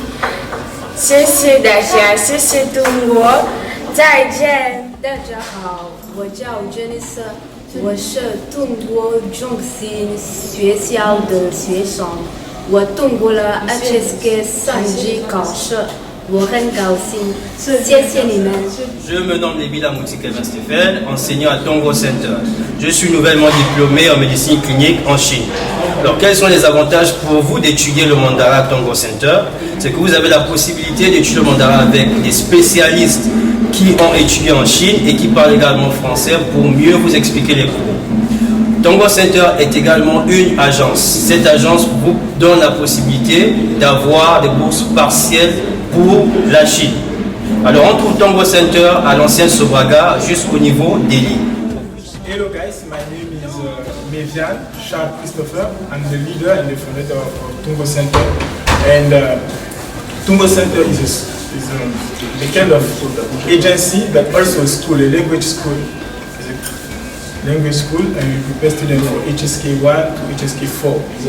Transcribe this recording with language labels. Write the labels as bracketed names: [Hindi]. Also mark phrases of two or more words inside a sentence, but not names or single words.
[Chinese] 谢谢大家，谢谢中国，再见。大家好，我叫 Jennifer， 我是中国中心学校的学生，我通过了 HSK 3级考试。我很高兴，谢谢你们。 [French] Je me nomme Nebila Mouti-Kevin Stéphane, enseignant à Tongo Center. Je suis nouvellement diplômé en médecine clinique en Chine. Alors, quels sont les avantages pour vous d'étudier le mandarin à Tongo Center? C'est que vous avez la possibilité d'étudier le mandarin avec des spécialistes qui ont étudié en Chine et qui parlent également français pour mieux vous expliquer les cours. Tongo Center est également une agence. Cette agence vous donne la possibilité d'avoir des bourses partielles pour la Chine. Alors on trouve Tongo Center à l'ancienne Sobraga jusqu'au niveau d'Eli. [English] Hello guys, my name is Mevian Charles Christopher. I'm the leader and the founder of Tongo Center. And Tongo Center is a kind of agency but also a school, a language school. It's a language school and we prepare students for HSK 1 to HSK 4.